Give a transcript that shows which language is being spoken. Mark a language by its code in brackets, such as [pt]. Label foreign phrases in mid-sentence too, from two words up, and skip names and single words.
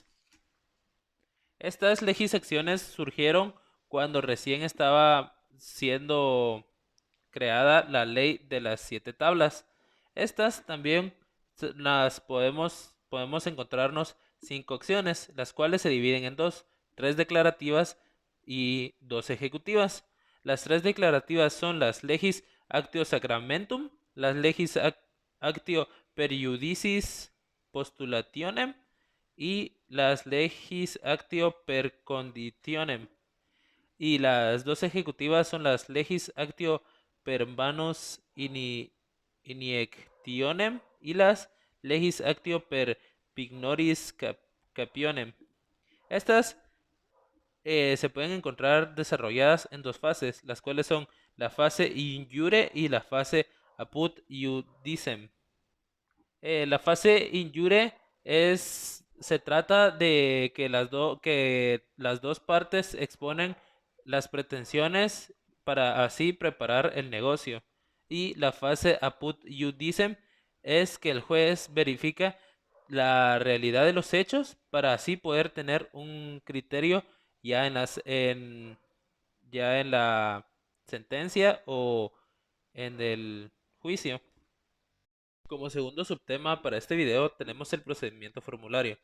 [es] Estas legisacciones surgieron cuando recién estaba siendo creada la ley de las siete tablas. Estas también podemos encontrarnos cinco acciones, las cuales se dividen en dos, tres declarativas y dos ejecutivas. Las tres declarativas son las [la] legis actio sacramentum, las legis actio periudicis postulationem [es] y las [la] legis actio per conditionem. [es] Y las dos ejecutivas son las [la] legis actio per manus iniectionem [es] y las [la] legis actio per pignoris capionem. [es] Estas se pueden encontrar desarrolladas en dos fases, las cuales son la fase [la] in iure [es] y la fase [la] apud iudicem. [es] La fase [la] in iure [es] se trata de que que las dos partes exponen las pretensiones para así preparar el negocio. Y la fase [la] apud iudicem [es] es que el juez verifica la realidad de los hechos para así poder tener un criterio ya ya en la sentencia o en el juicio. Como segundo subtema para este video tenemos el procedimiento formulario.